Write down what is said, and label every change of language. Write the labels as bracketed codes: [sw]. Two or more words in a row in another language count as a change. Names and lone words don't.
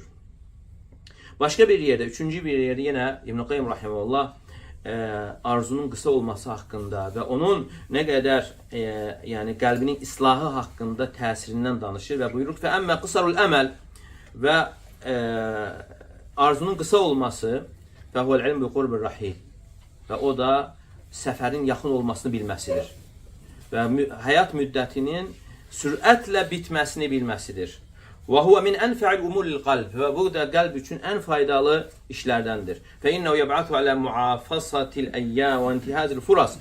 [az] Başqa bir yerdə, üçüncü bir yerdə yenə İbn Qayyim rahimehullah arzunun qısa olması haqqında və onun nə qədər yəni qəlbinin islahı haqqında təsirindən danışır və buyurur ki, [ar] "فأما قصر الأمل" [az] və arzunun qısa olması [ar] فهو العلم بقرب الرحيل [az] və o da səfərin yaxın olmasını bilməsidir və həyat müddətinin sürətlə bitməsini bilməsidir. [ar] وهو من أنفع أمور القلب [az] və bu da qəlb üçün ən faydalı işlərdəndir. [ar] فإنه يبعث على معافصة الأيام وانتهاز الفرص.